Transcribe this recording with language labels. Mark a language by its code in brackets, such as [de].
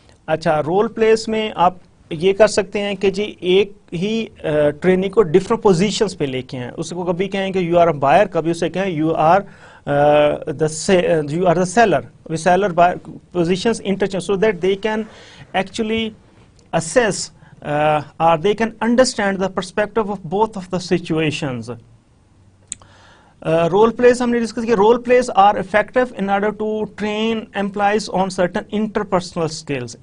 [ur] اچھا, role place میں آپ یہ کر سکتے ہیں کہ جی ایک ہی ٹرینی کو ڈفرنٹ پوزیشنز پہ لے کے ہیں. اس کو کبھی کہیں کہ [en] you are a buyer, [ur] کبھی اسے کہیں [en] You are the seller. Seller buyer positions interchange, so that they can actually assess or they can understand the perspective of both of the situations. Role plays [ur] ہم نے discuss کیا. [en] Role plays are effective in order to train employees on certain interpersonal skills.